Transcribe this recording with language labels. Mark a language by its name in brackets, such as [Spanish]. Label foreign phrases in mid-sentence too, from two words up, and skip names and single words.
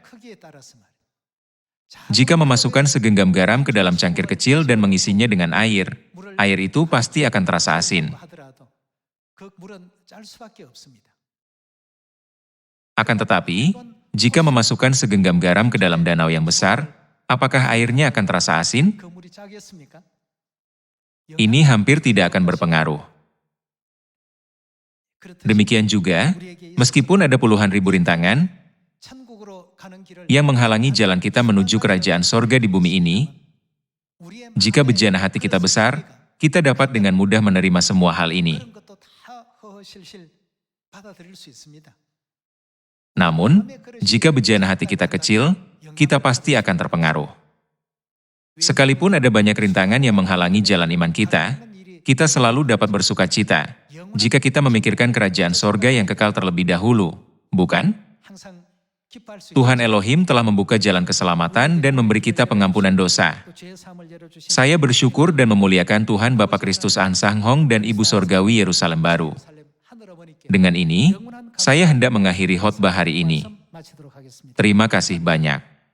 [Indonesian] Jika memasukkan segenggam garam ke dalam cangkir kecil dan mengisinya dengan air itu pasti akan terasa asin. Akan tetapi, jika memasukkan segenggam garam ke dalam danau yang besar, apakah airnya akan terasa asin? [Korean] 그 물이 짜겠습니까? [Indonesian] Ini hampir tidak akan berpengaruh. Demikian juga, meskipun ada puluhan ribu rintangan [Korean] 천국으로 가는 길을 [Indonesian] yang menghalangi jalan kita menuju kerajaan sorga di bumi ini, jika bejana hati kita besar, kita dapat dengan mudah menerima semua hal ini. [Korean] 그런 것도 다 허허실실 받아들일 수 있습니다. [Indonesian] Namun, jika bejana hati kita kecil, kita pasti akan terpengaruh. Sekalipun ada banyak rintangan yang menghalangi jalan iman kita selalu dapat bersuka cita jika kita memikirkan kerajaan sorga yang kekal terlebih dahulu, bukan? [Korean] 항상 기뻐할 수 [Indonesian] Tuhan Elohim telah membuka jalan keselamatan dan memberi kita pengampunan dosa. [Korean] 있고 죄의 사함을 열어주신 [Indonesian] Saya bersyukur dan memuliakan Tuhan Bapa Kristus An Sang Hong dan Ibu Sorgawi Yerusalem Baru. [Korean] 살렘 하늘어머니께 [Indonesian] Dengan ini, saya hendak mengakhiri khotbah hari ini. [Korean] 마치도록 하겠습니다. [Indonesian] Terima kasih banyak.